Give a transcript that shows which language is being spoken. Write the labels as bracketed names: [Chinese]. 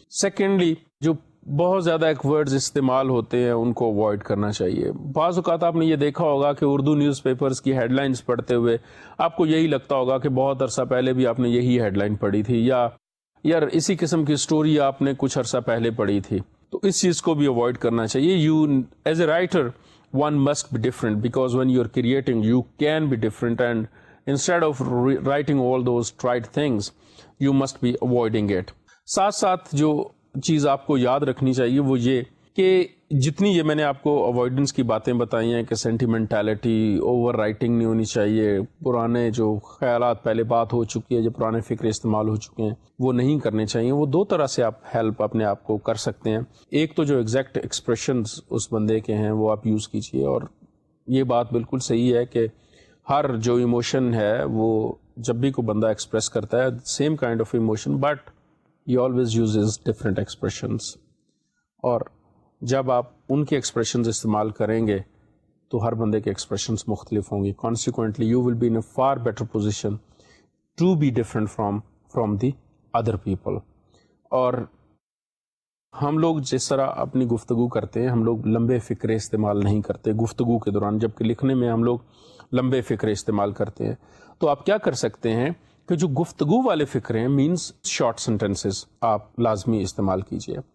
[Urdu] Secondly, جو بہت زیادہ ایک ورڈز استعمال ہوتے ہیں ان کو اوائڈ کرنا چاہیے. بعض اوقات آپ نے یہ دیکھا ہوگا کہ اردو نیوز پیپرز کی ہیڈ لائنز پڑھتے ہوئے آپ کو یہی لگتا ہوگا کہ بہت عرصہ پہلے بھی آپ نے یہی ہیڈ لائن پڑھی تھی, یا یار اسی قسم کی سٹوری آپ نے کچھ عرصہ پہلے پڑھی تھی. تو اس چیز کو بھی اوائڈ کرنا چاہیے. [English] You as a writer one must be different, because when you're creating you can be different, and instead of writing all those tried things you must be avoiding it. [Urdu] ساتھ ساتھ جو چیز آپ کو یاد رکھنی چاہیے وہ یہ کہ جتنی یہ میں نے آپ کو اوائڈنس کی باتیں بتائی ہیں کہ سینٹیمنٹیلٹی, اوور رائٹنگ نہیں ہونی چاہیے, پرانے جو خیالات پہلے بات ہو چکی ہے, جو پرانے فکر استعمال ہو چکے ہیں وہ نہیں کرنے چاہیے. وہ دو طرح سے آپ ہیلپ اپنے آپ کو کر سکتے ہیں. ایک تو جو ایگزیکٹ ایکسپریشنز اس بندے کے ہیں وہ آپ یوز کیجیے, اور یہ بات بالکل صحیح ہے کہ ہر جو ایموشن ہے وہ جب بھی کوئی بندہ ایکسپریس کرتا ہے same kind of emotion, [English] But he always uses different expressions. [Urdu] اور جب آپ ان کے ایکسپریشنز استعمال کریں گے تو ہر بندے کے ایکسپریشنز مختلف ہوں گے. [English] Consequently you will be in a far better position to be different from the other people. [Urdu] اور ہم لوگ جس طرح اپنی گفتگو کرتے ہیں, ہم لوگ لمبے فکرے استعمال نہیں کرتے گفتگو کے دوران, جبکہ لکھنے میں ہم لوگ لمبے فکرے استعمال کرتے ہیں. تو آپ کیا کر سکتے ہیں کہ جو گفتگو والے فکرے ہیں, مینس شارٹ سینٹینسز, آپ لازمی استعمال کیجیے.